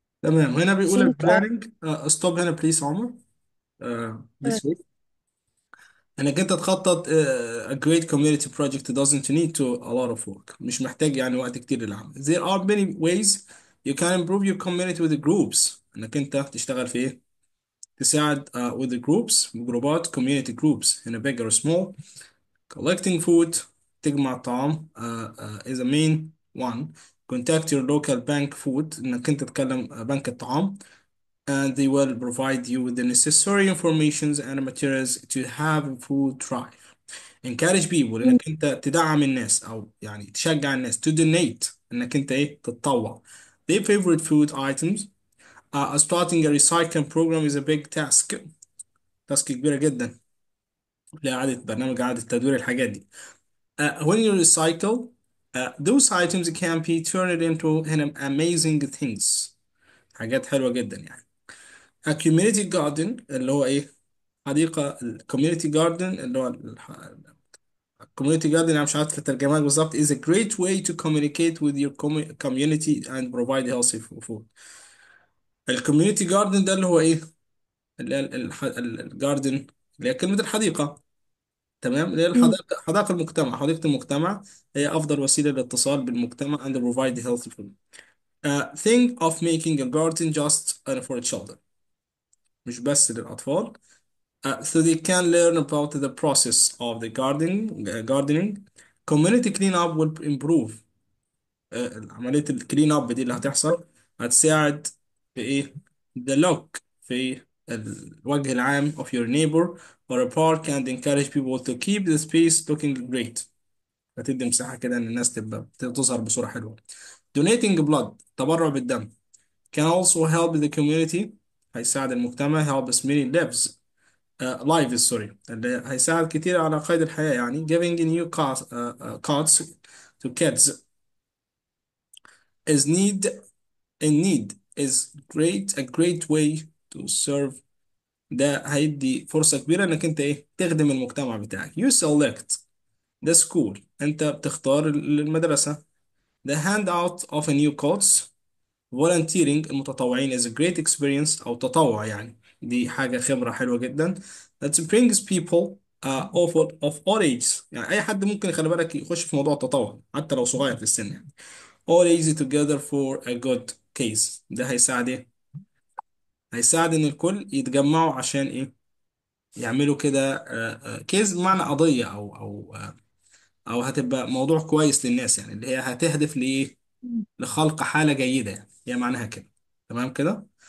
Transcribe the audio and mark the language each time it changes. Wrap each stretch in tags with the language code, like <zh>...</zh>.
<ar>تمام، هنا بيقول</ar> <en>Think البلاننج. Stop هنا please عمر. uh, please wait.</en> <ar>انك انت تخطط</ar> <en>a great community project doesn't need to a lot of work،</en> <ar>مش محتاج يعني وقت كتير للعمل.</ar> <en>there are many ways you can improve your community with the groups.</en> <ar>انك انت تشتغل في ايه؟ تساعد</ar> <en>with the groups،</en> <ar>جروبات</ar> <en>community groups،</en> <ar>هنا</ar> <en>big or small. collecting food،</en> <ar>تجمع طعام</ar> <en>is a main one. contact your local bank food،</en> <ar>انك انت تكلم بنك الطعام</ar> <en>and they will provide you with the necessary informations and materials to have a food drive. encourage people،</en> <ar>انك انت تدعم الناس او يعني تشجع الناس</ar> <en>to donate،</en> <ar>انك انت ايه تتطوع</ar> <en>their favorite food items. starting a recycling program is a big task.</en> <ar>تاسك كبيرة جدا لإعادة برنامج إعادة تدوير الحاجات دي.</ar> <en>when you recycle those items can be turned into هنا amazing things،</en> <ar>حاجات حلوة جدا يعني.</ar> <en>a community garden</en> <ar>اللي هو ايه؟ حديقة. الكوميونتي جاردن اللي هو الكوميونتي جاردن، انا مش عارف الترجمة بالظبط.</ar> <en>is a great way to communicate with your community and provide healthy food.</en> <ar>الكوميونتي جاردن ده اللي هو ايه؟ اللي هي الجاردن، اللي هي كلمة الحديقة. تمام، اللي هي الحدائق، حدائق المجتمع، حديقة المجتمع هي أفضل وسيلة للاتصال بالمجتمع</ar> <en>and provide healthy food. think of making a garden just for children،</en> <ar>مش بس للأطفال.</ar> <en>So they can learn about the process of the gardening. Community cleanup will improve.</en> <ar>عملية الكلين اب دي اللي هتحصل هتساعد في ايه؟</ar> <en>the look</en> <ar>في الوجه العام</ar> <en>of your neighbor or a park and encourage people to keep the space looking great.</en> <ar>هتدي مساحة كده ان الناس تبقى تظهر بصورة حلوة.</ar> <en>Donating blood،</en> <ar>تبرع بالدم،</ar> <en>can also help the community،</en> <ar>هيساعد المجتمع</ar> <en>help as many lives</en> <ar>لايف سوري، اللي هيساعد كتير على قيد الحياة يعني.</ar> <en>giving new cards to kids is need is a great way to serve.</en> <ar>ده هيدي فرصة كبيرة انك انت ايه تخدم المجتمع بتاعك.</ar> <en>you select the school،</en> <ar>انت بتختار المدرسة.</ar> <en>the handout of a new cards. volunteering،</en> <ar>المتطوعين</ar> <en>is a great experience</en> <ar>أو تطوع يعني، دي حاجة خبرة حلوة جدا.</ar> <en>that brings people of all ages،</en> <ar>يعني أي حد ممكن خلي بالك يخش في موضوع التطوع حتى لو صغير في السن يعني.</ar> <en>all ages together for a good case،</en> <ar>ده هيساعد إيه؟ هيساعد إن الكل يتجمعوا عشان إيه؟ يعملوا كده كيس بمعنى قضية أو هتبقى موضوع كويس للناس يعني، اللي هي هتهدف لإيه؟ لخلق حالة جيدة يعني، هي معناها كده. تمام كده؟</ar>